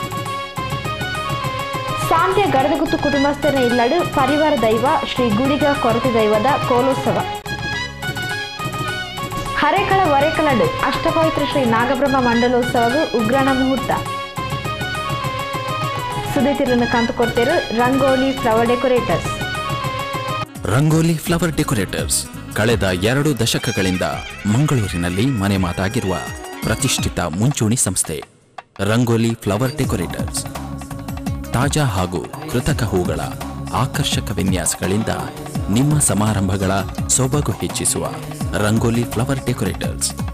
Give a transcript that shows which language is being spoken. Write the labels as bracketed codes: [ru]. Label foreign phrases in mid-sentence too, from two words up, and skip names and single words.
[tcy] ಸಾಂತ್ಯ ಗಡದಗುತ್ತು ಕುಟುಂಬಸ್ಥರ ಇಲ್ಲಡು ಪರಿವಾರ ದೈವ ಶ್ರೀ ಗುಡಿಗ ಕೊರತೆ ದೈವದ ಕೋಲೋತ್ಸವ. ಹರೇಕಳ ವರೇಕಲಡು ಅಷ್ಟಪವಿತ್ರ ಶ್ರೀ ನಾಗಬ್ರಹ್ಮ ಮಂಡಲೋತ್ಸವಗೂ ಉಗ್ರಾಣ ಮುಹೂರ್ತ. ಸುದ್ದಿತಿರನ್ನು ಕಂತು ಕೊಡ್ತೇರು ರಂಗೋಲಿ ಫ್ಲವರ್ ಡೆಕೋರೇಟರ್ಸ್. [kn] ರಂಗೋಲಿ ಫ್ಲವರ್ ಡೆಕೋರೇಟರ್ಸ್ ಕಳೆದ 2 ದಶಕಗಳಿಂದ ಮಂಗಳೂರಿನಲ್ಲಿ ಮನೆ ಮಾತಾಗಿರುವ ಪ್ರತಿಷ್ಠಿತ ಮುಂಚೂಣಿ ಸಂಸ್ಥೆ. ರಂಗೋಲಿ ಫ್ಲವರ್ ಡೆಕೋರೇಟರ್ಸ್ ತಾಜಾ ಹಾಗೂ ಕೃತಕ ಹೂಗಳ ಆಕರ್ಷಕ ವಿನ್ಯಾಸಗಳಿಂದ ನಿಮ್ಮ ಸಮಾರಂಭಗಳ ಸೊಬಗು ಹೆಚ್ಚಿಸುವ ರಂಗೋಲಿ ಫ್ಲವರ್ ಡೆಕೋರೇಟರ್ಸ್.